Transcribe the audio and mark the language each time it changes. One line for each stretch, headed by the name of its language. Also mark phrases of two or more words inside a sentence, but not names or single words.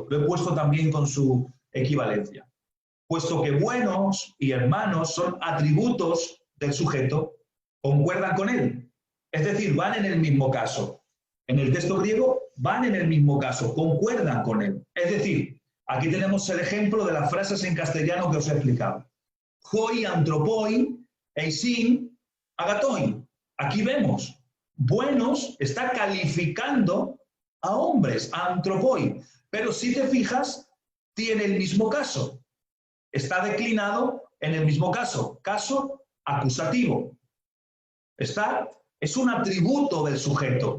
Spanish: Lo he puesto también con su equivalencia. Puesto que buenos y hermanos son atributos del sujeto, concuerdan con él. Es decir, van en el mismo caso. En el texto griego van en el mismo caso, concuerdan con él. Es decir, aquí tenemos el ejemplo de las frases en castellano que os he explicado.
Greek: Οἱ ἄνθρωποι, εἰσὶν ἀγαθοί.
Spanish: Aquí vemos, buenos está calificando a hombres, a antropoi. Pero si te fijas, tiene el mismo caso. Está declinado en el mismo caso, caso acusativo. Está es un atributo del sujeto.